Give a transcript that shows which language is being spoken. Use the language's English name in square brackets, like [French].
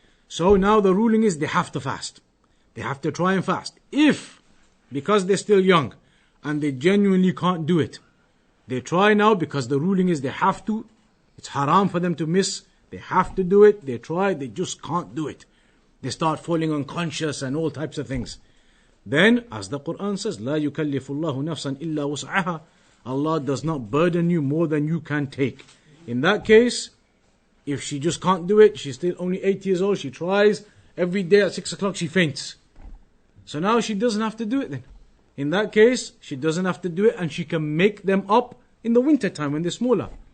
[English] So now the ruling is they have to fast. They have to try and fast. If, because they're still young and they genuinely can't do it, they try now because the ruling is they have to. It's haram for them to miss. They have to do it. They try, they just can't do it. They start falling unconscious and all types of things. Then, as the Quran says, [Arabic] لا يكلف الله نفسا إلا وسعها. [English] Allah does not burden you more than you can take. In that case, if she just can't do it, she's still only 8 years old, she tries, every day at 6 o'clock she faints. So now she doesn't have to do it then. In that case, she doesn't have to do it and she can make them up in the winter time when they're smaller.